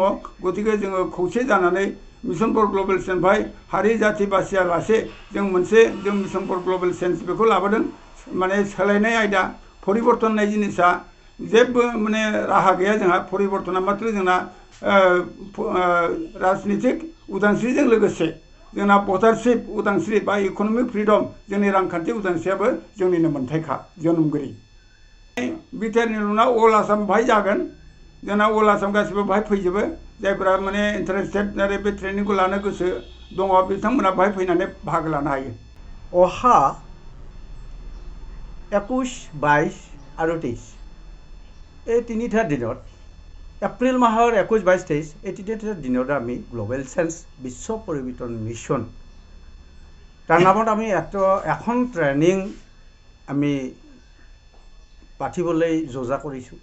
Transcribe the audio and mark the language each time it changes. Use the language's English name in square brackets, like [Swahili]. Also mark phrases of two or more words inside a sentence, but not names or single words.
[Bodo] गतिके जोङो खौसे जानानै [English] mission for global change [Bodo] भाई हारि जाति बासियालासे जों [English] mission for global change [Bodo] बेखौ लाबोदों माने सोलायनाय आयदा परिबर्तन होननाय जिनिसा जेबो माने राहा गैया जोंहा परिबर्तना मात्र जोंना राजनितिक उदांस्रिजों लोगोसे जोंना भटारशिप उदांस्रि बा [English] economic freedom [Bodo] जोंनि रांखान्थि उदांस्रियाबो जोंनिनो मोन्थायखा जोनोमगिरि। बिटिआरनि नङा अल आसाम बाहाय जागोन जोंना अल आसाम गासिबो बाहाय फैजोबो जायफोरा माने इन्टारेस्टेड आरो बे ट्रेनिंखौ लानो गोसो दङ बिथांमोना बाहाय फैनानै बाहागो लानो हायो। [Assamese] অহা 21, 22 আৰু 23 এই তিনিটা দিনত এপ্ৰিল মাহৰ 21, 22, 23 এই তিনিটা দিনত আমি [English] global change [Assamese] বিশ্ব পৰিৱৰ্তন মিছন তাৰ নামত আমি এখন ট্ৰেইনিং আমি পাতিবলৈ যোজা কৰিছোঁ।